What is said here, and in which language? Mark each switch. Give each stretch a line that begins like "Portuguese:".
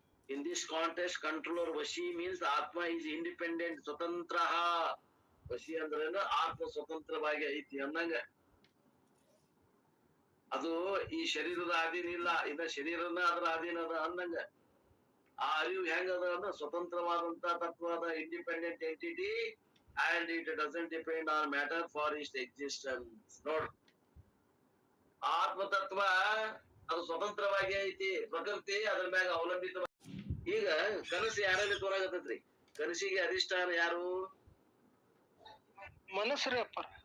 English: In this contest controller ವಶಿ means ಆತ್ಮ is independent, ಸ್ವತಂತ್ರ.
Kannada: ವಶಿ ಅಂದ್ರೇನು, ಆತ್ಮ ಸ್ವತಂತ್ರವಾಗಿ ಐತಿ ಅನ್ನಂಗ. ಅದು ಈ ಶರೀರದ ಅಧೀನ ಇಲ್ಲ, ಇನ್ನ ಶರೀರನ ಅದ್ರ ಅಧೀನ ಅದ ಅನ್ನಂಗ. ಆ ಅರಿವು ಹೆಂಗದ ಅಂದ್ರೆ ಸ್ವತಂತ್ರವಾದಂತ ತತ್ವದ
English: Independent entity and it doesn't depend on matter for its existence.
Kannada: ನೋಡ್, ಆತ್ಮತತ್ವ ಅದು ಸ್ವತಂತ್ರವಾಗಿ ಐತಿ, ಪ್ರಕೃತಿ ಅದ್ರ ಮ್ಯಾಗ ಅವಲಂಬಿತ. ಈಗ ಕನಸು ಯಾರಲ್ಲಿ ತೋರಾಗತ್ತೈತ್ರಿ, ಕನಸಿಗೆ ಅಧಿಷ್ಠಾನ ಯಾರು, ಮನಸ್ಸರೇ ಅಪ್ಪ.